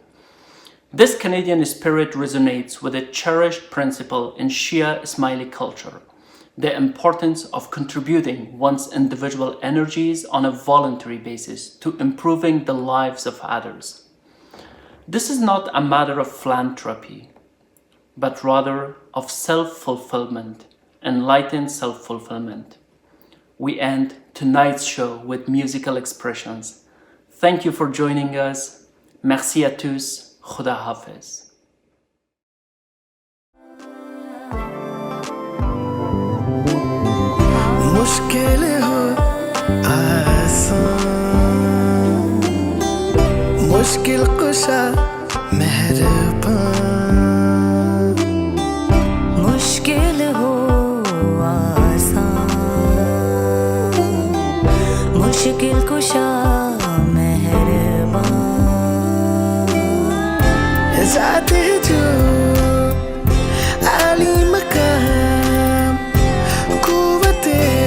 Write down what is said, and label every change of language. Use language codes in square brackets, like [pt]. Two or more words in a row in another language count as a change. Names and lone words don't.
[en] This Canadian spirit resonates with a cherished principle in Shia Ismaili culture, the importance of contributing one's individual energies on a voluntary basis to improving the lives of others. This is not a matter of philanthropy, but rather of self-fulfillment, enlightened self-fulfillment. we end tonight's show with musical expressions. Thank you for joining us. [fr] Merci à tous. [ur] خدا حافظ. مشکل ہو آسان مشکل کشا مہربان مشکل ہو آسان مشکل کشا مہربان جاتے جو عالی مقام قوتے